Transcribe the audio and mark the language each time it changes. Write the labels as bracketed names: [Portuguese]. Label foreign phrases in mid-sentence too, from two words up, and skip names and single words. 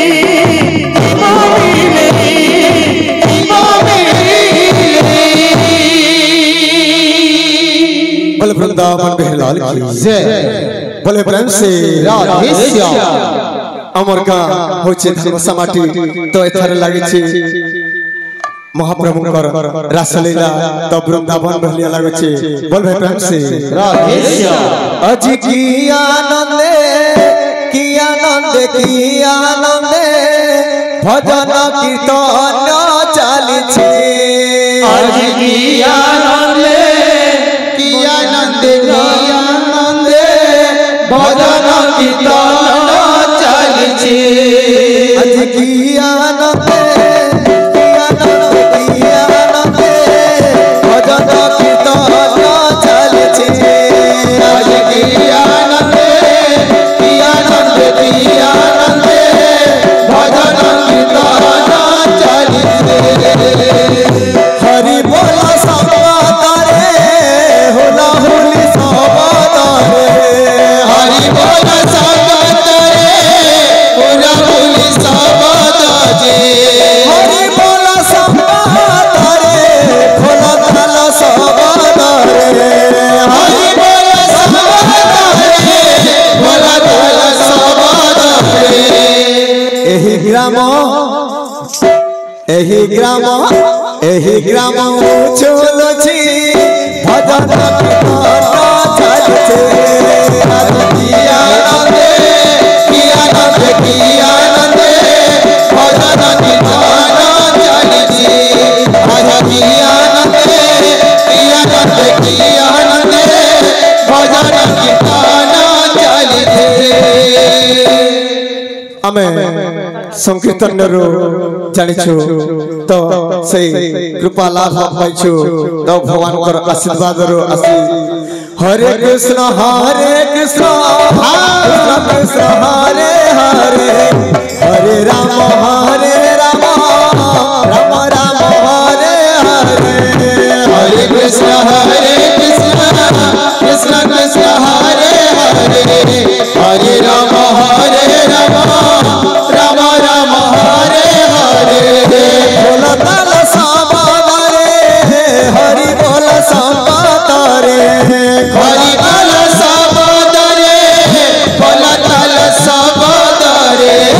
[Hindi] बोले वृंदावन बिहारी लाल की जय बोले प्रेम से राधे श्याम [Odia] ଅମର ଗାଁ ହୋଚେ ଧର୍ମସା ମାଟି ତ ଏଥାରେ ଲାଗିଛି ମହାପ୍ରଭୁକର ରାସଲୀଳା ତ ବୃନ୍ଦାବନ ବିହାରୀ ଲାଗିଛି [Hindi] बोल भाई प्रेम से राधे श्याम [Odia] ଆଜି କି ଆନନ୍ଦେ ଭଜନ କୀର୍ତ୍ତନ ଚାଲିଛି ଆଜି କି ଆନନ୍ଦେ ଭଜନ କୀର୍ତ୍ତନ ଚାଲିଛି ଆଜ କି ଆନନ୍ଦେ ଭଜନ କୀର୍ତ୍ତନ ଚାଲିଛି ଆଜ କି ଆନନ୍ଦେ ଭଜନ କୀର୍ତ୍ତନ ଚାଲିଛି ହରି ବୋଲା ସମ୍ବାଦରେ ହୋଲା ହୋଲି ସମ୍ବାଦରେ ହରି ବୋଲା ସମ୍ବାଦରେ ହୋଲା ହୋଲି ସମ୍ବାଦରେ ହରି ବୋଲା ସମ୍ବାଦରେ ହୋଲା ତାଳ ସମ୍ବାଦରେ ହରି ବୋଲା ସମ୍ବାଦରେ ହୋଲା ତାଳ ସମ୍ବାଦରେ ଏହି ଗ୍ରାମ ଚଳଛି ଭଜନ କୀର୍ତ୍ତନ ଚାଲିଛି କି ଆନନ୍ଦେ ଭଜନ କୀର୍ତ୍ତନ ଚାଲିଛି ଆଜ କି ଆନନ୍ଦେ ଭଜନ କୀର୍ତ୍ତନ ଚାଲିଛି ଆମେ ସଂକୀର୍ତ୍ତନ ଜାଣିଛୁ ତ ସେ କୃପା ଲାଭ ପାଇଛୁ ତ ଭଗବାନ କର ଆଶୀର୍ବାଦ ରୋ ଆସି [Sanskrit] हरे कृष्ण कृष्ण कृष्ण हरे हरे हरे राम राम राम राम हरे हरे हरे कृष्ण कृष्ण कृष्ण कृष्ण हरे हरे हरे राम राम राम राम हरे हरे [Odia] ବୋଲ ତାଳ ସମ୍ବାଦରେ ହରି ବୋଲ ସମ୍ବାଦରେ ହରି ବୋଲ ସମ୍ବାଦରେ ବୋଲ ତାଳ ସମ୍ବାଦରେ